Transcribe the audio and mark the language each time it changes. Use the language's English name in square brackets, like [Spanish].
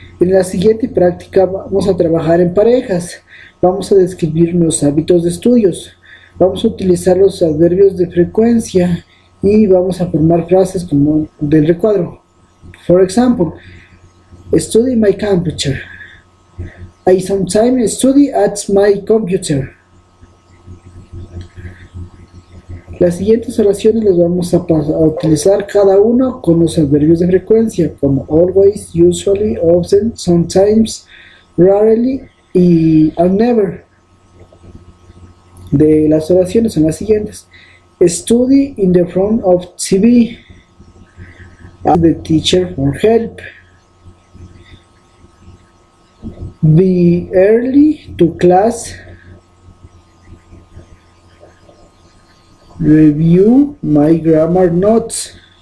[Spanish] En la siguiente práctica vamos a trabajar en parejas. Vamos a describir los hábitos de estudios. Vamos a utilizar los adverbios de frecuencia y vamos a formar frases como del recuadro. [English] For example, study my computer. I sometimes study at my computer. [Spanish] Las siguientes oraciones las vamos a utilizar cada uno con los adverbios de frecuencia, como always, usually, often, sometimes, rarely y never. De las oraciones son las siguientes. [English] Study in the front of TV. Ask the teacher for help. Be early to class. Review my grammar notes.